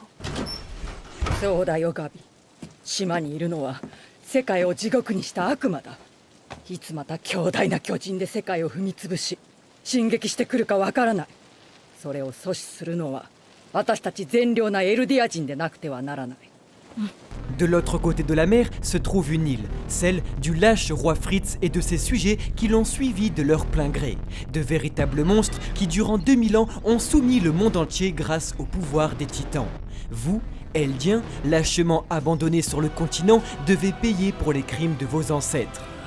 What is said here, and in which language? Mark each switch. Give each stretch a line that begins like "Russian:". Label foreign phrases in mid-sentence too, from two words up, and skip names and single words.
Japanese: そうだよガビ。島にいるのは世界を地獄にした悪魔だ。いつまた強大な巨人で世界を踏みつぶし進撃してくるかわからない。それを阻止するのは私たち善良なエルディア人でなくてはならない。
French: De l'autre côté de la mer se trouve une île, celle du lâche roi Fritz et de ses sujets qui l'ont suivi de leur plein gré. De véritables monstres qui durant 2000 ans ont soumis le monde entier grâce au pouvoir des titans. Vous, Eldiens, lâchement abandonnés sur le continent, devez payer pour les crimes de vos ancêtres.